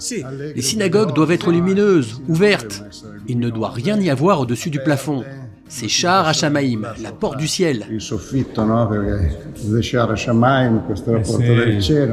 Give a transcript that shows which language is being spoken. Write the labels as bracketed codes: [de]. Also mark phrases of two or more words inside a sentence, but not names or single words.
[fr] Les synagogues doivent être lumineuses, ouvertes. Il ne doit rien y avoir au-dessus du plafond. C'est Sha'ar HaShamayim, la porte du ciel. [it] Il soffitto, no? Perché Sha'ar HaShamayim, questa è la porta del cielo.